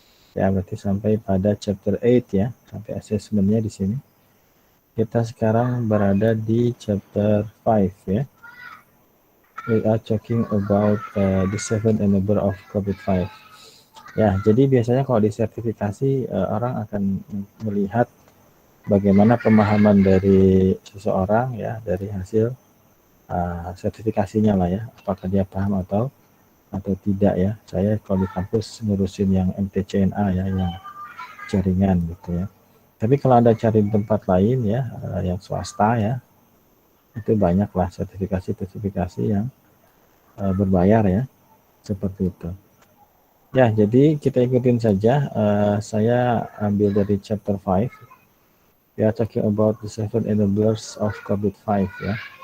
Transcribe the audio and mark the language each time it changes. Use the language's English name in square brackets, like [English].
[Indonesian] Ya, berarti sampai pada chapter 8 ya, sampai assessmentnya di sini. Kita sekarang berada di chapter 5 ya. [English] We are talking about the 7 enabler of COVID-5. [Indonesian] Ya, jadi biasanya kalau di sertifikasi orang akan melihat bagaimana pemahaman dari seseorang ya, dari hasil sertifikasinya lah ya, apakah dia paham atau tidak ya. Saya kalau di kampus ngurusin yang MTCNA ya, yang jaringan gitu ya. Tapi kalau Anda cari di tempat lain ya, yang swasta ya, itu banyaklah sertifikasi yang berbayar ya, seperti itu. Ya, jadi kita ikutin saja. Saya ambil dari chapter 5. [English] We are talking about the 7 enablers of COVID-5 ya.